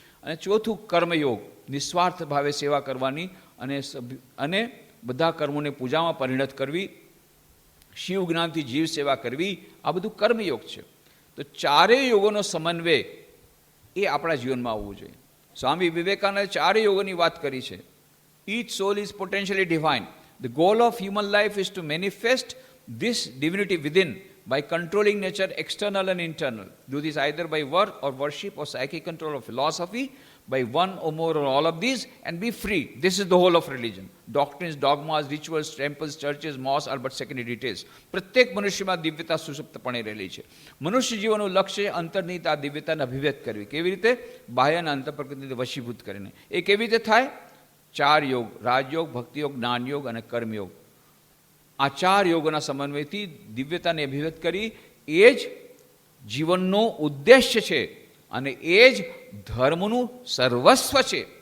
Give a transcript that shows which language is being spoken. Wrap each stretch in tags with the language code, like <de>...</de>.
<gu>અને ચોથું કર્મયોગ, નિસ્વાર્થ ભાવે સેવા કરવાની અને બધા કર્મોને પૂજામાં પરિણત કરવી, શિવ જ્ઞાનથી જીવ સેવા કરવી, આ બધું કર્મયોગ છે. તો 4 યોગોનો સમન્વય એ આપણા જીવનમાં આવવું જોઈએ. સ્વામી વિવેકાનંદે 4 યોગોની વાત કરી છે.</gu> <en>Each soul is potentially divine. The goal of human life is to manifest this divinity within by controlling nature, external and internal. Do this either by work or worship or psychic control or philosophy, by one or more or all of these, and be free. This is the whole of religion. Doctrines, dogmas, rituals, temples, churches, mosques are but secondary details.</en> <gu>પ્રત્યેક મનુષ્યમાં દિવ્યતા સુષુપ્તપણે રહેલી છે. મનુષ્ય જીવનનું લક્ષ્ય અંતર્નિહિત આ દિવ્યતાને અભિવ્યક્ત કરવી. કેવી રીતે? બાહ્ય અને અંતર પ્રકૃતિને વશીભૂત કરીને. એ કેવી રીતે થાય? 4 યોગ, રાજયોગ, ભક્તિયોગ, જ્ઞાનયોગ અને કર્મયોગ. આ 4 યોગોના સમન્વયથી દિવ્યતાને અભિવ્યક્ત કરી, એ જ જીવનનો ઉદ્દેશ્ય છે અને એ જ ધર્મનું સર્વસ્વ છે.</gu>